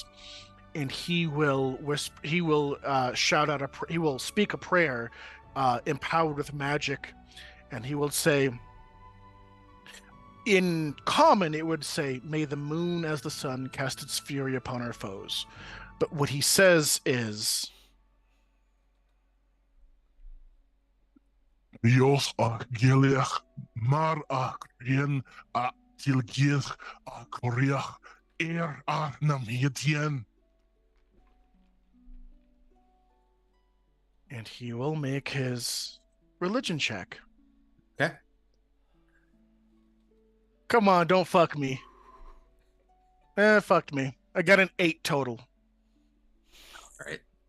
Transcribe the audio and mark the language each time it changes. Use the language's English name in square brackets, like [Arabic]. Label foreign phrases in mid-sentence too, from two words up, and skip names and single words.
[English] And he will shout out he will speak a prayer, empowered with magic, and he will say, in common, it would say, "May the moon as the sun cast its fury upon our foes." But what he says is, Dios Argeliach Mar Andrian a Tilgir a Koreach a Namedian. And he will make his religion check. Okay. Come on, don't fuck me. Fucked me. I got an 8 total. All right.